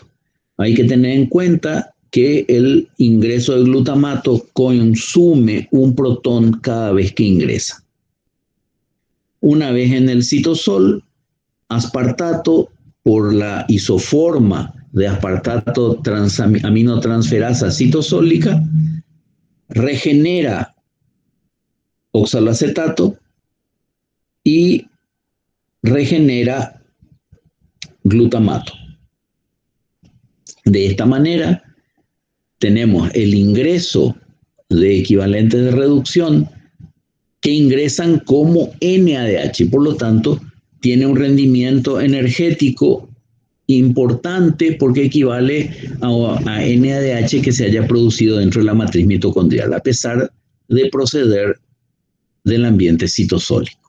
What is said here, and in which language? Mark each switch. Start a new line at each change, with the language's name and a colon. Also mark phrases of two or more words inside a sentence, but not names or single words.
Spanish: Hay que tener en cuenta que el ingreso de glutamato consume un protón cada vez que ingresa. Una vez en el citosol, aspartato, por la isoforma de aspartato aminotransferasa citosólica, regenera oxaloacetato y regenera glutamato. De esta manera, tenemos el ingreso de equivalentes de reducción que ingresan como NADH y por lo tanto tiene un rendimiento energético importante porque equivale a NADH que se haya producido dentro de la matriz mitocondrial a pesar de proceder del ambiente citosólico.